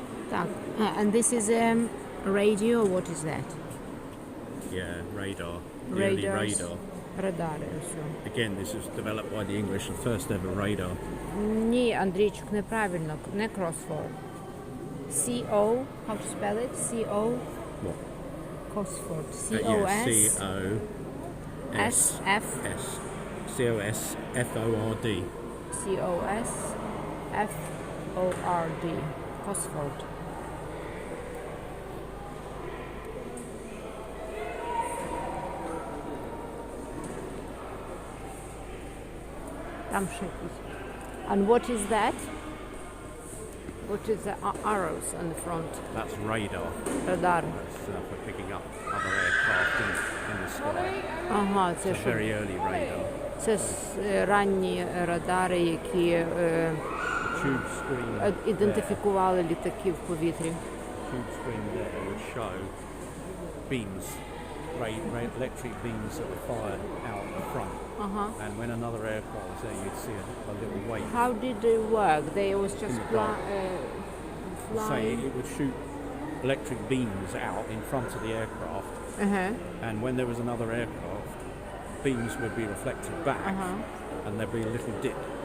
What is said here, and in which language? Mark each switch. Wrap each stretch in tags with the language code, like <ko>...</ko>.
<uk>Так,</uk> <en>and this is a radio, what is that? Yeah, radar. The early Radars. radar.</en> <uk>Радари, все.</uk> <en>Again, this was developed by the English, the first ever radar.</en> <uk>Ні, Андрійчик, неправильно, не Crossford.</uk> <en>C-O, how to spell it? C-O, What? Cosford. Yeah, C-O-S, C-O-S. S-F, S. C-O-S-F-O-R-D. C-O-S, F-O-R-D. Cosford.</en> <uk>Там ще якісь.</uk> <en>And what is that? What is the arrows on the front? That's radar.</en> <uk>Радар.</uk> <en>That's for picking up other aircraft in the sky.</en> <uk>Ага, це</uk> <en>It's a</en> <uk>що?</uk> <en>very early radar.</en> <uk>Це ранні радари, які</uk> <en>Tube screen.</en> <uk>ідентифікували літаки в повітрі.</uk> <en>Tube screen there would show beams, electric beams that were fired out the front. And when another aircraft was there, you'd see a little wave. How did it work? They was just In the dark. Say flying. it would shoot electric beams out in front of the aircraft, and when there was another aircraft, beams would be reflected back, and there'd be a little dip.</en>